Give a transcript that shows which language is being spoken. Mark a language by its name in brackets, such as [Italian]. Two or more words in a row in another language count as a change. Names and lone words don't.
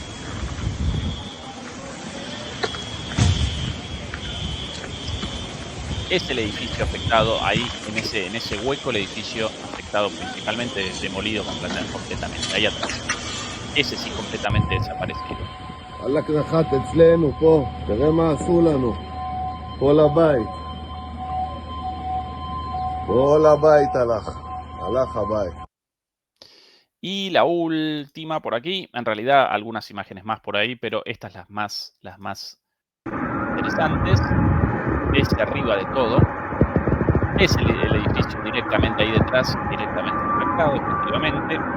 [Spanish] Es el edificio afectado ahí, en ese hueco, el edificio afectado principalmente, demolido completamente, ahí atrás. Ese sí, completamente desaparecido. [Hebrew] הלך נחת אצלנו פה, תראה מה עשו לנו. כל הבית. כל הבית הלך הבית. [Spanish] Y la última por aquí, en realidad algunas imágenes más por ahí, pero estas las más interesantes. Desde arriba de todo, es el edificio directamente ahí detrás, directamente impactado, efectivamente.